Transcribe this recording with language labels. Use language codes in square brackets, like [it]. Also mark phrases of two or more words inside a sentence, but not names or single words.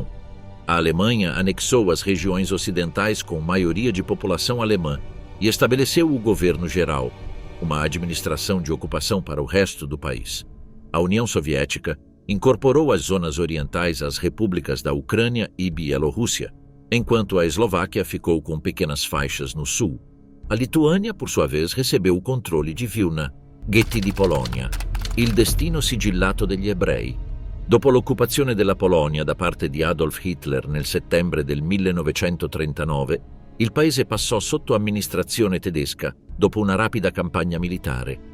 [pt] A Alemanha anexou as regiões ocidentais com maioria de população alemã e estabeleceu o governo geral, uma administração de ocupação para o resto do país. A União Soviética incorporou as zonas orientais às repúblicas da Ucrânia e Bielorrússia, enquanto a Eslováquia ficou com pequenas faixas no sul. A Lituânia, por sua vez, recebeu o controle [it] di Vilna, ghetti di Polonia, il destino sigillato degli ebrei. Dopo l'occupazione della Polonia da parte di Adolf Hitler nel settembre del 1939, il paese passò sotto amministrazione tedesca dopo una rapida campagna militare.